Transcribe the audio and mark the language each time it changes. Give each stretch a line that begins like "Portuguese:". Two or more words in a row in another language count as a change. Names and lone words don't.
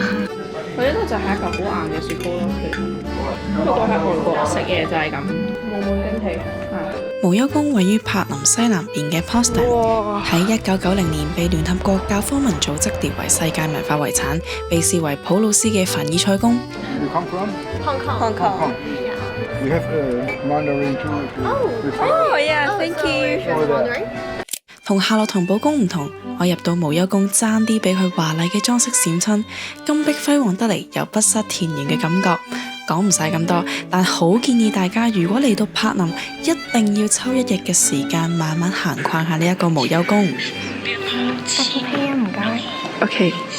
Cantonese: 佢呢度就係一嚿好硬嘅雪糕咯，其實。不過喺外國食嘢就係咁，冇驚喜。無憂宮位於柏林西南邊嘅 Potsdam， 喺1990年被聯合國教科文組織列為世界文化遺產，被視為普魯斯嘅凡爾賽宮。
English: You come from? Hong Kong. We have Mandarin too. Oh yeah, thank you.
Cantonese: 同夏洛滕堡宮唔同，我入到無憂宮爭啲俾佢華麗嘅裝飾閃親，金碧輝煌得嚟又不失田園嘅感覺。講唔晒咁多，但好建議大家如果嚟到柏林，一定要抽一日嘅時間慢慢行逛下呢一個無憂宮。OK 唔該。OK。